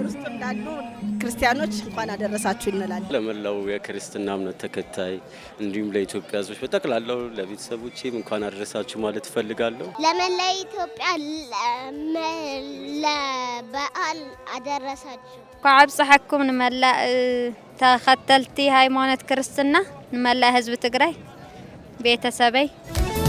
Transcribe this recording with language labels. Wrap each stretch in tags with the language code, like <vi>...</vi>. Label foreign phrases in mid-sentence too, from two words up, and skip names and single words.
<am>ውስጥ እንዳሉ ክርስቲያኖች እንኳን አደረሳችሁ እንላለን። ለመላው የክርስትና እምነት ተከታይ እንዲሁም ለኢትዮጵያ ሕዝቦች በጠቅላላው ለቤተሰቦቼም እንኳን አደረሳችሁ ማለት እፈልጋለሁ። ለመላ ኢትዮጵያ ለበዓል አደረሳችሁ።</am> <ti>ከዓብጽሐኩም ንመላ ተኸተልቲ ሃይማኖት ክርስትና ንመላ ህዝብ ትግራይ ቤተሰበይ</ti>